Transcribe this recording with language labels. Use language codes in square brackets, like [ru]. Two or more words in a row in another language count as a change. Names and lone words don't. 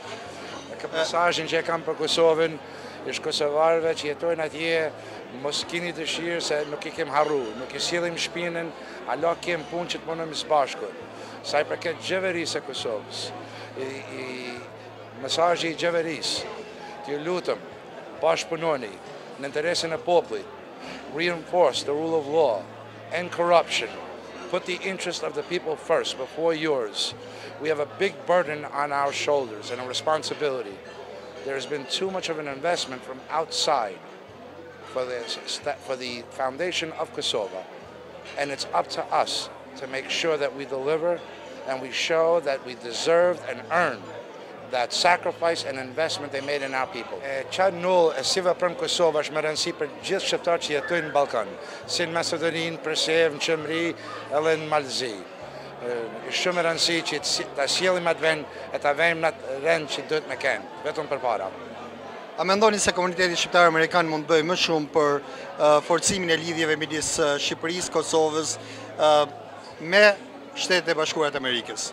[sq] Këtë mesazhin që e kam për Kosovën, është kosovarëve që jetojnë atje, mos kini dëshirë se nuk i kem harru, nuk i sjellim shpinën, ala kem punë që të punojmë së bashku. Sa i përket gjeverisë e Kosovës, mesazhi i gjeverisë, t'ju lutem, bashkëpunoni në interesin e popullit, [en] reinforce the rule of law, end corruption, put the interest of the people first before yours. We have a big burden on our shoulders and a responsibility. There has been too much of an investment from outside for the foundation of Kosovo, and it's up to us to make sure that we deliver and we show that we deserved and earned that sacrifice and investment they made in our people. [sq] Qanë nullë e si veprim Kosova është më rëndësi për gjithë shqiptarë që jetojnë në Ballkan, si në Macedoninë, Presev, në Qëmri, edhe në Malzi. Shumë rëndësi që të sjellim atë vend e të vejmë në atë rend që duhet me kenë, vetëm për para. A mendoni se komuniteti shqiptar amerikan mund të bëjë më shumë për forcimin e lidhjeve midis Shqipërisë, Kosovës me Shtetet e Bashkuara të Amerikës?